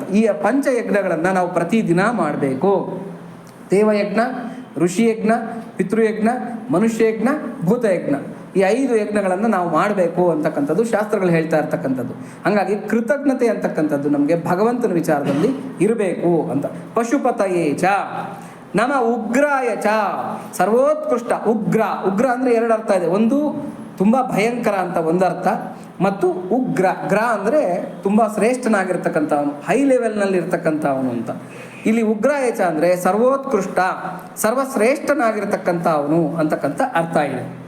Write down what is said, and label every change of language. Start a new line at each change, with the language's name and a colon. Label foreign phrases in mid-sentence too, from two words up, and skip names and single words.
Kannada: ಈ ಪಂಚಯಜ್ಞಗಳನ್ನು ನಾವು ಪ್ರತಿದಿನ ಮಾಡಬೇಕು. ದೇವಯಜ್ಞ, ಋಷಿಯಜ್ಞ, ಪಿತೃಯಜ್ಞ, ಮನುಷ್ಯಯಜ್ಞ, ಭೂತಯಜ್ಞ. ಈ 5 ಯಜ್ಞಗಳನ್ನು ನಾವು ಮಾಡಬೇಕು ಅಂತಕ್ಕಂಥದ್ದು ಶಾಸ್ತ್ರಗಳು ಹೇಳ್ತಾ ಇರ್ತಕ್ಕಂಥದ್ದು. ಹಾಗಾಗಿ ಕೃತಜ್ಞತೆ ಅಂತಕ್ಕಂಥದ್ದು ನಮಗೆ ಭಗವಂತನ ವಿಚಾರದಲ್ಲಿ ಇರಬೇಕು ಅಂತ.
Sanskrit: ಪಶುಪತಯೇ ಚ ನಮ ಉಗ್ರಾಯ ಚ,
Kannada: ಸರ್ವೋತ್ಕೃಷ್ಟ. ಉಗ್ರ ಅಂದರೆ 2 ಅರ್ಥ ಇದೆ. ಒಂದು ತುಂಬ ಭಯಂಕರ ಅಂತ ಒಂದು ಅರ್ಥ, ಮತ್ತು ಗ್ರ ಅಂದರೆ ತುಂಬ ಶ್ರೇಷ್ಠನಾಗಿರ್ತಕ್ಕಂಥವನು,
English: high levelನಲ್ಲಿ
Kannada: ಇರ್ತಕ್ಕಂಥವನು ಅಂತ. ಇಲ್ಲಿ
Sanskrit: ಉಗ್ರಾಯ ಚ
Kannada: ಅಂದರೆ ಸರ್ವೋತ್ಕೃಷ್ಟ, ಸರ್ವಶ್ರೇಷ್ಠನಾಗಿರ್ತಕ್ಕಂಥ ಅವನು ಅಂತಕ್ಕಂಥ ಅರ್ಥ ಇದೆ.